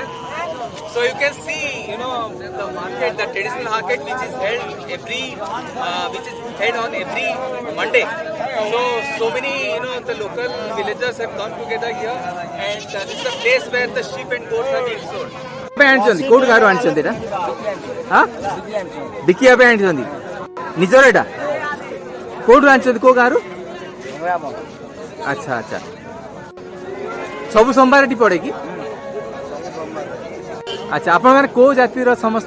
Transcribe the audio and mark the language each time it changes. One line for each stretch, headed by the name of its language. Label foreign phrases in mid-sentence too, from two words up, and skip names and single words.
English: So you can see, the market, the traditional market, which is held on every Monday. So many, the local villagers have come together here, and this is a place where the sheep and goats are being sold.
Odia: କୋଉଠୁ ଗାଁରୁ ଆଣିଛନ୍ତି ଏଟା? ବିକିବା ପାଇଁ ଆଣିଛନ୍ତି ନିଜର ଏଟା? କୋଉଠୁ ଆଣିଛନ୍ତି କୋଉ ଗାଁରୁ? ଆଚ୍ଛା ଆଚ୍ଛା ସବୁ ସୋମବାର ଏଠି ପଡ଼େ କି? ଆଚ୍ଛା ଆପଣମାନେ କୋଉ ଜାତିର ସମସ୍ତେ?